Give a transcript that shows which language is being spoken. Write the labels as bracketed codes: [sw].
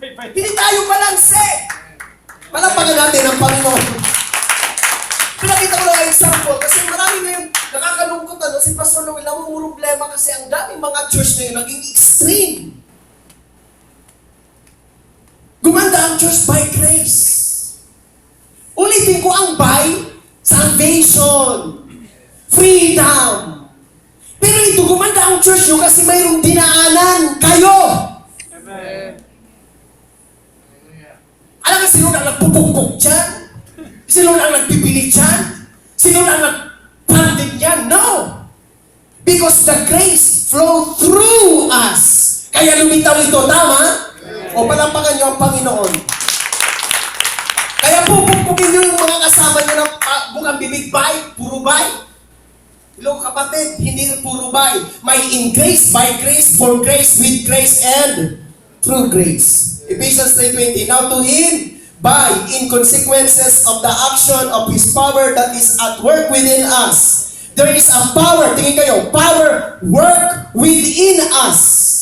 [tl] Hindi tayo balanse. Palapagan natin ang Panginoon. Pinakita ko lang ang example kasi marami na yung nakakalungkot si Pastor Noel, ang problema kasi ang daming mga church na yun naging extreme. Gumanda ang church [en] by grace. [tl] Ulitin ko ang by salvation, freedom. Pero ito, gumanda ang church nyo kasi mayroong dinaanan kayo. Alam ka, sino na nagpupukpuk dyan? Sino na nagpipilit dyan? Sino na nagpandig dyan? No! [en] Because the grace flow through us. [tl] Kaya lumitaw ito, tama? O palampakan nyo ang Panginoon. Kaya pupukpukin nyo yung mga kasama nyo ng bukang bibig bay, puro bay. Hello kapatid, hindi puro bay. [en] May in grace, by grace, for grace, with grace, and through grace. Ephesians 3:20. Now to Him, by in consequences of the action of His power that is at work within us. There is a power, [tl] tingin kayo, [en] power work within us.